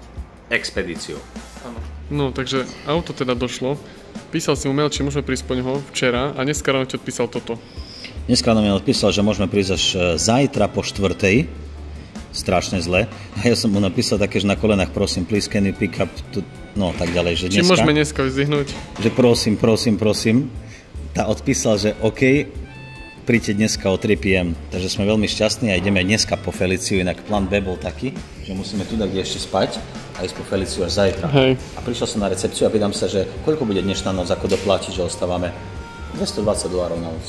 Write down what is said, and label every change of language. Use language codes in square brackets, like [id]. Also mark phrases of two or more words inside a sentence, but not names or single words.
[sk] Expedíciu. Áno. No, takže auto teda došlo. Písal si mu mail, či môžeme prísť po neho včera a dneska ráno ti odpísal toto. Dneska nám odpísal, že môžeme prísť až zajtra po 4:00. Strašne zle. A ja som mu napísal také, že na kolenách, prosím, [en] please can you pick up to... [sk] No, tak ďalej, že dneska... Či môžeme dneska vyzdvihnúť? Že prosím. Tá odpísal, že OK, príďte dneska o 3 PM. Takže sme veľmi šťastní a ideme dneska po Feliciu. Inak plán B bol taký, že musíme tu kde ešte spať a ísť po Feliciu až zajtra. Hej. A prišiel som na recepciu a pýtam sa, že koľko bude dnešná noc, ako doplatiť, že ostávame $220 na noc.